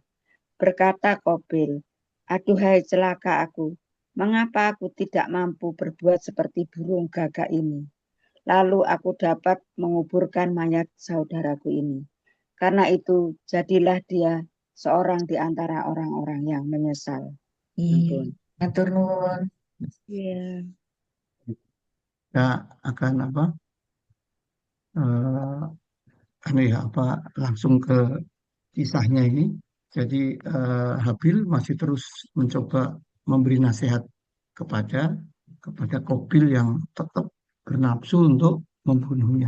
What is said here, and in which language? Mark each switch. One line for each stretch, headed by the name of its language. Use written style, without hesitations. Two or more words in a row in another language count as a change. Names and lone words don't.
Indonesian: Berkata Qabil, aduhai celaka aku, mengapa aku tidak mampu berbuat seperti burung gagak ini? Lalu aku dapat menguburkan mayat saudaraku ini. Karena itu, jadilah dia seorang di antara orang-orang yang menyesal. Ampun.
Javanese: Matur nuwun.
Indonesian: Ya. Kita akan langsung ke kisahnya ini. Jadi Habil masih terus mencoba memberi nasihat kepada Qabil yang tetap bernafsu untuk membunuhnya.